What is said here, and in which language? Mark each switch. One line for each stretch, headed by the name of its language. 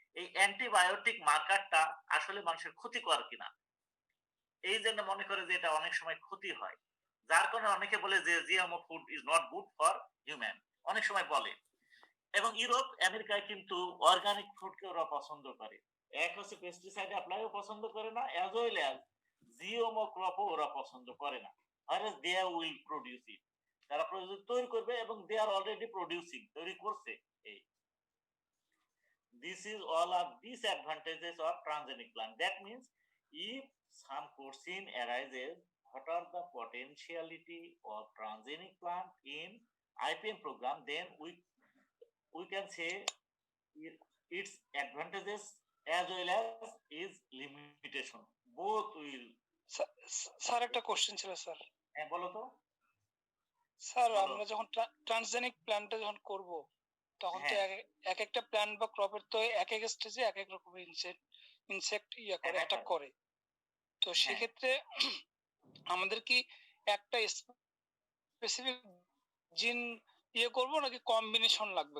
Bangla: এই অ্যান্টিবায়োটিক মার্কারটা আসলে মানুষের ক্ষতিকর কিনা এই জন্য মনে করে যে এটা অনেক সময় ক্ষতি হয়, যার কারণে অনেকে বলে যে
English: GMO food is not good for human,
Bangla: অনেক সময় বলে। এবং ইউরোপ আমেরিকায় কিন্তু অর্গানিক ফুডকে ওরা পছন্দ করে। এক হচ্ছে পেস্টিসাইড অ্যাপ্লাইও পছন্দ করে না,
English: as well as
Bangla: জিএমও ক্রপও ওরা পছন্দ করে না।
English: whereas they will produce it,
Bangla: তারা তৈরি করবে এবং
English: they are already producing,
Bangla: তৈরি করছে। এই
English: this is all of disadvantages of transgenic plant. That means if some question arises, what are the potentiality of transgenic plant in IPM program, then we can say its advantages as well as its limitation, both will.
Bangla: Sir একটা question ছিল sir. হ্যাঁ বলো তো sir বলো। আমরা যখন transgenic প্ল্যান্টটা যখন করব তখন তো হ্যাঁ। এক একটা প্ল্যান্ট বা ক্রপের তো এক এক স্টেজে এক এক রকমের ইনসেক্ট করে অ্যাটাক করে, তো হ্যাঁ। সেক্ষেত্রে আমাদের কি একটা স্পেসিফিক জিন করব নাকি কম্বিনেশন লাগবে?